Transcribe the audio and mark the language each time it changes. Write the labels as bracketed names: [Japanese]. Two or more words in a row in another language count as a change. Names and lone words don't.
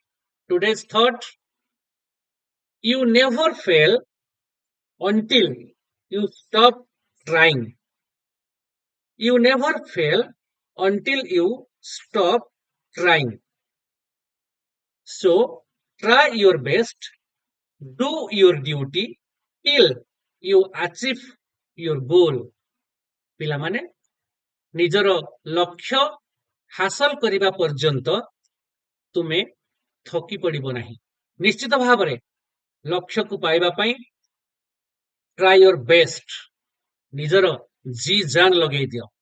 [English] Today's thought, you never fail until you stop trying. You never fail until you stop trying. So, try your best Do your duty till you achieve your goal. [Odia] ପିଲାମାନେ ନିଜର ଲକ୍ଷ୍ୟ ହାସଲ କରିବା ପର୍ଯ୍ୟନ୍ତ ତୁମେ ଥକି ପଡିବ ନାହିଁ। ନିଶ୍ଚିତ ଭାବରେ ଲକ୍ଷ୍ୟକୁ ପାଇବା ପାଇଁ [English] try your best. [Odia] ନିଜର [Hindi] जी जान [Odia] ଲଗେଇ ଦିଅ।